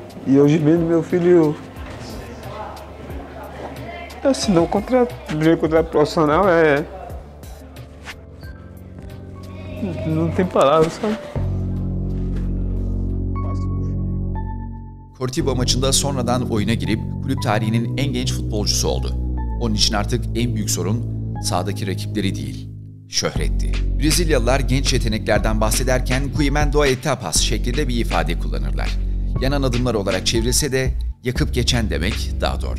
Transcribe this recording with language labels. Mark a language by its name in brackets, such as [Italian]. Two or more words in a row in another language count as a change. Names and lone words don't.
[Portuguese] E hoje mesmo meu filho assinou o contrato profissional, não tem palavras, sabe? [Turkish] Coritiba maçında sonradan oyuna girip kulüp tarihinin en genç futbolcusu oldu. Onun için artık en büyük sorun sahadaki rakipleri değil, şöhretti. Brezilyalılar genç yeteneklerden bahsederken [Portuguese] Quimendo Etapas [Turkish] şeklinde bir ifade kullanırlar. Yanan adımlar olarak çevrilse de yakıp geçen demek daha doğru.